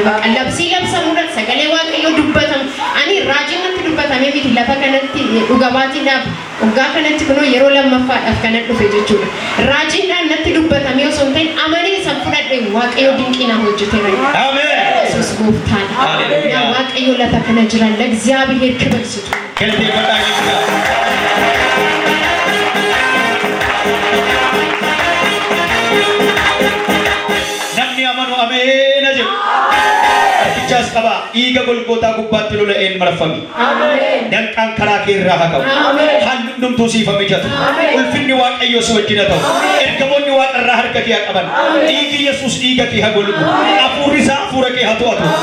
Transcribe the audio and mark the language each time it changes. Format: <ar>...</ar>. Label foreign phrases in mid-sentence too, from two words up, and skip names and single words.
<om>Bakka labsii labsamuudhaan sagalee waaqayyoo dubbatamu. Ani raajiin natti dubbatamee miti lafa kanatti dhuga-baatiidhaaf waggaa kanatti kunoo yeroo lammaffaadhaaf kana dhufe jechuudha. Raajiidhaan natti dubbatamee osoo hin ta'in amanee san fudhadhee waaqayyoo dinqiinaa hojjeteera. Amen. Yesuus gooftaadha. Hallelujah. Waaqayyoo lafa kana jiran</om> <am>ለእግዚአብሔር ክብር ስጡ።</am> <om>namni amanu ameen jedhu artichaas qaba dhiiga golgootaa gubbaatti lola'een marfami danqaan karaa kee irraa haa qabu haalli hundumtuu siif mijatu ulfinni waaqayyoo si wajjin haa ta'u ergamoonni waaqarraa harka kee haa qaban dhiigi Yesuus dhiiga kee haa golgu hafuurri isaa hafuura kee haa to'atu</om>